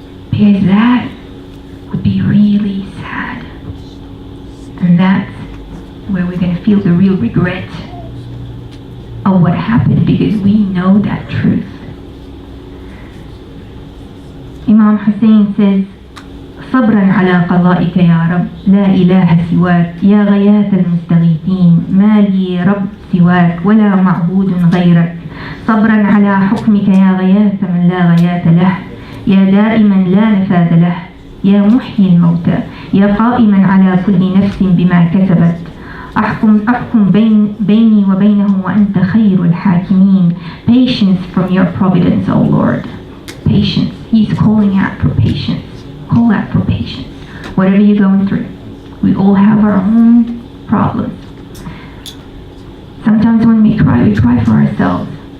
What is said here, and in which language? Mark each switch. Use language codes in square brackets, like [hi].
[en] Because that would be really sad. And that's where we're going to feel the real regret of what happened, because we know that truth. Imam Hussein says, [ar] صبرا على قضائك يا رب لا إله سواك يا غياث المستغيثين ما لي رب سواك ولا معبود غيرك صبرا على حكمك يا غياث من لا غياث له يا دائما لا نفاذ له يا محيي الموتى يا قائما على كل نفس بما كسبت أحكم بيني وبينهم وأنت خير الحاكمين. [en] Patience from your providence, O Lord. Patience. He's calling out for patience. Call out for patience. Whatever you're going through. We all have our own problems. Sometimes when we cry for ourselves.